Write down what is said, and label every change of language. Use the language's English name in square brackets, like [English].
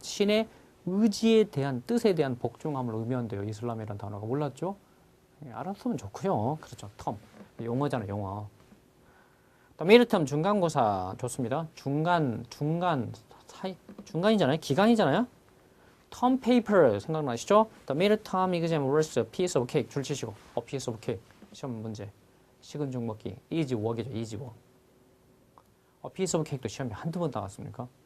[Korean] 신의 의지에 대한, 뜻에 대한 복종함을 의미한대요. 이슬람이라는 단어가. 몰랐죠? 알았으면 좋고요. 그렇죠. 텀. 용어잖아요, 용어. 미드텀 중간고사 좋습니다. 중간, 사이, 중간이잖아요. 기간이잖아요. 텀 페이퍼 생각나시죠? [English] The midterm exam was a piece of cake. [Korean] 줄 치시고. A piece of cake. 시험 문제. 식은 죽 먹기. [English] easy work이죠. easy work. [Korean] A piece of cake도 시험에 한두 번 나왔습니까?